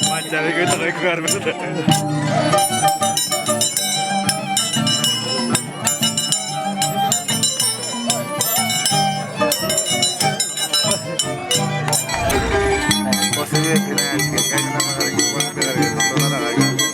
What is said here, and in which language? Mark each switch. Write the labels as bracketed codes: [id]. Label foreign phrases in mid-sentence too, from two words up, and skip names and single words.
[tl] Sabi ko ito kay Carmen. [es] Posible que [tl] na kaya na makaligwas pero ito na kaya.